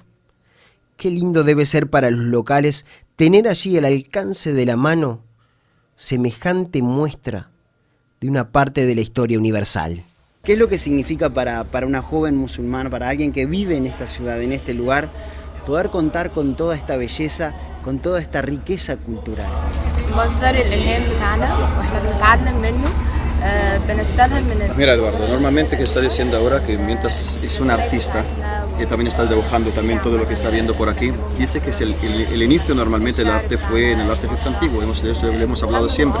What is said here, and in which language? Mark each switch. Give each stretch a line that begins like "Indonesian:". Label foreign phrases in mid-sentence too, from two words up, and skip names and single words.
Spanish: Qué lindo debe ser para los locales tener allí al alcance de la mano semejante muestra de una parte de la historia universal. ¿Qué es lo que significa para una joven musulmana, para alguien que vive en esta ciudad, en este lugar, poder contar con toda esta belleza, con toda esta riqueza cultural.
Arabic: مصدر الإلهام بتاعنا واحنا بنتعلم منه بنستلهم من
Spanish: Mira, Eduardo, normalmente que está diciendo ahora que mientras es un artista y también está dibujando también todo lo que está viendo por aquí, dice que es el inicio normalmente del arte fue en el arte egipcio antiguo, de eso le hemos hablado siempre.